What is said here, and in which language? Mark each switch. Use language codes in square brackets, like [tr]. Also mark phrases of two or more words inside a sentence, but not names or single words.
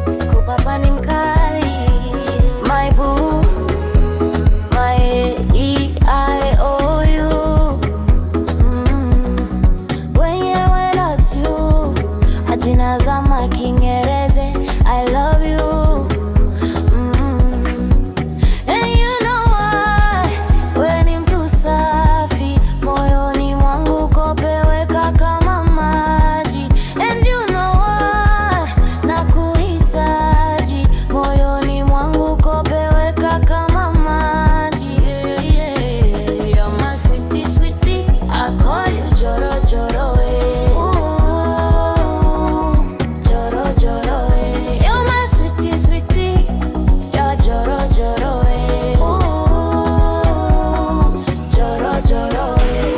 [sw] Kupapa ni mkali. [en] My boo, my E I O U. Mm. Wenyewe loves you. [sw] Hazina za makingereze. [en] I love you. Mm. And you know why? [sw] We ni mtu safi. Moyoni mwangu kope weka kama maji. [en] And you know why? [sw] Nakuhitaji. Moyoni mwangu kope weka kama maji. [en] Yeah, yeah. You're my sweetie, sweetie. I call you Joro, Joro, eh. Ooh, Joro, Joro, eh. You're my sweetie, sweetie. You're Joro, Joro, eh. Ooh, Joro, Joro, eh.